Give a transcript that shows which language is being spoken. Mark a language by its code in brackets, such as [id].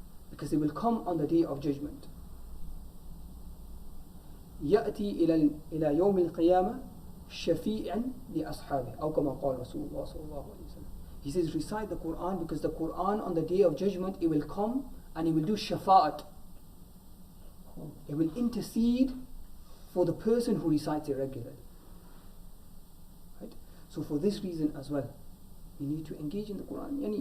[en] Because it will come on the day of judgment. [ar] يأتي إلى يوم القيامة شفيعا لأصحابه أو كما قال رسول الله صلى الله عليه وسلم. [en] He says, recite the Quran, because the Quran on the day of judgment, it will come and it will do shafa'at. It will intercede for the person who recites it regularly. Right? So for this reason as well, we need to engage in the Quran.